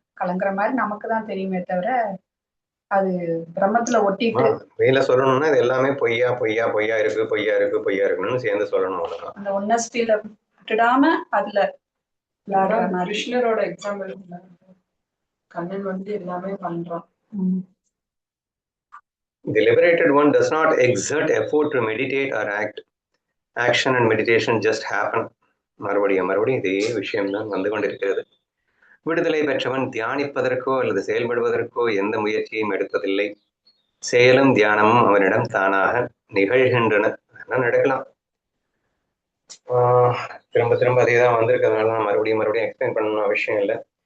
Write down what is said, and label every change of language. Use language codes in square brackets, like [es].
[ta] கலங்குற மாதிரி நமக்கு தான் தெரியுமே தவிர அது பிரம்மத்துல ஒட்டிட்டு வெயில சொல்லணும்னா இது எல்லாமே பொய்யா பொய்யா பொய்யா இருக்கு பொய்யா இருக்கு பொய்யா இருக்குன்னு சேர்ந்து சொல்லணும். அவ்வளவுதான். அந்த ஒன்னஸ்டில விட்டுடாம அதுல விளையாடுற மாதிரி. கிருஷ்ணரோட எக்ஸாம்பிள் கண்ணன் வந்து எல்லாமே பண்றான். [en] The liberated one does not exert effort to meditate or act. Action and meditation just happen. [ta] மறுபடியும் இதே விஷயம்தான் வந்து கொண்டிருக்கிறது. விடுதலை பெற்றவன் தியானிப்பதற்கோ அல்லது செயல்படுவதற்கோ எந்த முயற்சியும் எடுப்பதில்லை. செயலும் தியானமும் அவனிடம் தானாக நிகழ்கின்றன. நடக்கலாம். திரும்ப திரும்ப அதே தான் வந்திருக்கிறதுனால நான் மறுபடியும் எக்ஸ்பிளைன் பண்ணணும் அவசியம் இல்லை.